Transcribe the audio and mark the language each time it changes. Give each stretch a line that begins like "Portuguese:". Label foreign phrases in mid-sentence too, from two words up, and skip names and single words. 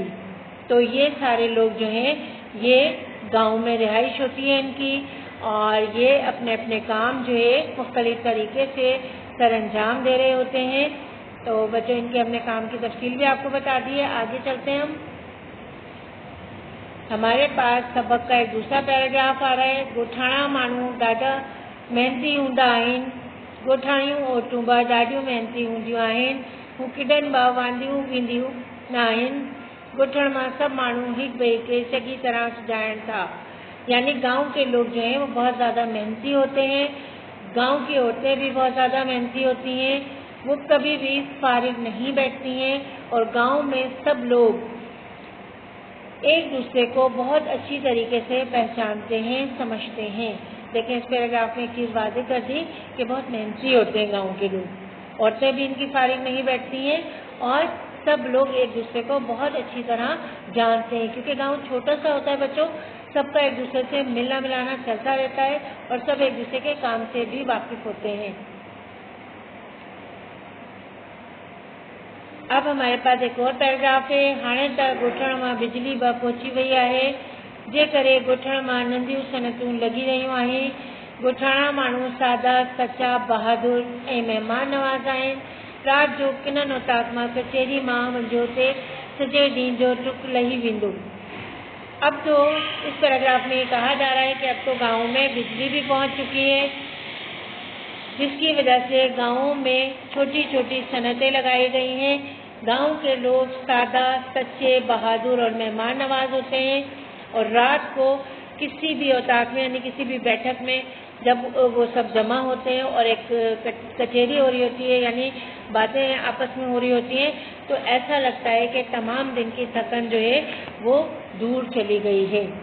Urdu: تو یہ سارے لوگ جو ہیں یہ گاؤں میں رہائش ہوتی ہے ان کی اور یہ اپنے اپنے کام جو ہے مختلف طریقے سے سرانجام دے رہے ہوتے ہیں. تو بچوں، ان کے ہم نے کام کی تفصیل بھی آپ کو بتا دی ہے. آگے چلتے ہیں ہم. ہمارے پاس سبق کا ایک دوسرا پیراگراف آ رہا ہے.
Sindhi: ॻोठाणा माण्हू ॾाढा मेहनती हूंदा आहिनि। ॻोठाणियूं औरतूं बि ॾाढियूं मेहनती हूंदियूं आहिनि। हू केॾनि बि वांदियूं वींदियूं न आहिनि। ॻोठण मां सभु माण्हू हिक ॿिए के चङी तरह सुञाणनि था,
Urdu: یعنی گاؤں کے لوگ جو ہیں وہ بہت زیادہ محنتی ہوتے ہیں. گاؤں کی عورتیں بھی بہت زیادہ محنتی ہوتی ہیں. وہ کبھی بھی فارغ نہیں بیٹھتی ہیں اور گاؤں میں سب لوگ ایک دوسرے کو بہت اچھی طریقے سے پہچانتے ہیں، سمجھتے ہیں۔ لیکن اس پیراگراف میں ایک چیز واضح کر دی کہ بہت محنتی ہوتے ہیں گاؤں کے لوگ، عورتیں بھی ان کی فارغ نہیں بیٹھتی ہیں اور سب لوگ ایک دوسرے کو بہت اچھی طرح جانتے ہیں، کیونکہ گاؤں چھوٹا سا ہوتا ہے بچوں، سب کا ایک دوسرے سے ملنا ملانا چلتا رہتا ہے اور سب ایک دوسرے کے کام سے بھی واقف ہوتے ہیں۔ اب ہمارے پاس ایک اور پیراگراف ہے۔
Sindhi: हाणे त ॻोठण मां बिजली बि पहुची वई आहे, जे करे ॻोठण मां नंढियूं सनतूं लॻी रहियूं आहिनि। ॻोठाणा माण्हू सादा, सचा, बहादुर ऐं महिमान नवाज़ आहिनि। रात जो किननि औताक मां कचहरी मां वञो ते सॼे ॾींहं जो टुक लही वेंदो।
Urdu: اب تو اس پیراگراف میں کہا جا رہا ہے کہ اب تو گاؤں میں بجلی بھی پہنچ چکی ہے، جس کی وجہ سے گاؤں میں چھوٹی چھوٹی صنعتیں لگائی گئی ہیں. گاؤں کے لوگ سادہ، سچے، بہادر اور مہمان نواز ہوتے ہیں اور رات کو کسی بھی اوطاق میں یعنی کسی بھی بیٹھک میں جب وہ سب جمع ہوتے ہیں اور ایک کچہری ہو رہی ہوتی ہے یعنی باتیں آپس میں ہو رہی ہوتی ہیں، تو ایسا لگتا ہے کہ تمام دن کی تھکن جو ہے وہ دور چلی گئی ہے.